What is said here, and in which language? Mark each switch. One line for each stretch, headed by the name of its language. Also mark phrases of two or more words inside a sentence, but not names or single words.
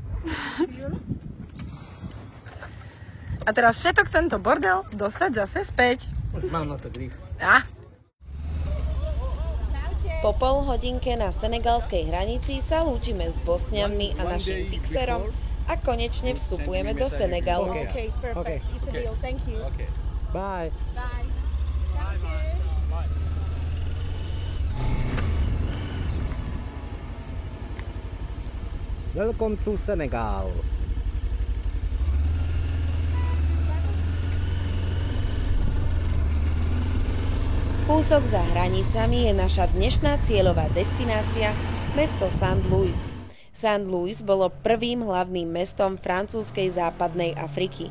Slovak: A teraz všetok tento bordel dostať zase späť. Už mám na to grif. Po pol hodinke na senegalskej hranici sa lúčime s Bosňanmi a našim fixerom a konečne vstupujeme do Senegalu.
English: Okay, perfect. It's a deal. Thank you. Bye. Bye. Welcome to Senegal.
Slovak: Kúsok za hranicami je naša dnešná cieľová destinácia, mesto St. Louis. St. Louis bolo prvým hlavným mestom francúzskej západnej Afriky.